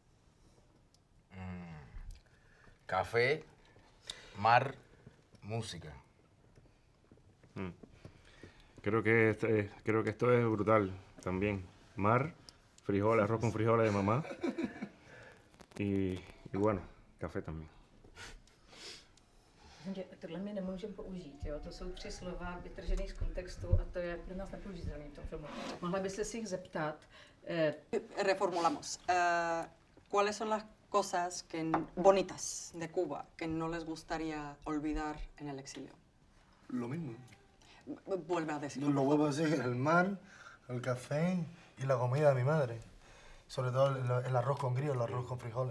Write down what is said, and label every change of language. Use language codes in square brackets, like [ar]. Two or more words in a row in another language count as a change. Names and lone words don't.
[es] Café, mar, música. Creo que esto es brutal también. Mar, frijoles, arroz con frijoles de mamá. Y bueno, café también. [cs] Tohle my nemůžeme použít, jo? To jsou 3 slova vytržený z kontextu a to je pro nás nepoužitelné v tom filmu. Mohla byste si jich zeptat, [es] Reformulamos. ¿Cuáles son las cosas bonitas de Cuba que no les gustaría olvidar en el exilio? Lo mismo. Vuelve a decirlo. Lo vuelvo a decir, el mar, el café y la comida de mi madre. Sobre todo el arroz con grillo, el arroz con frijoles.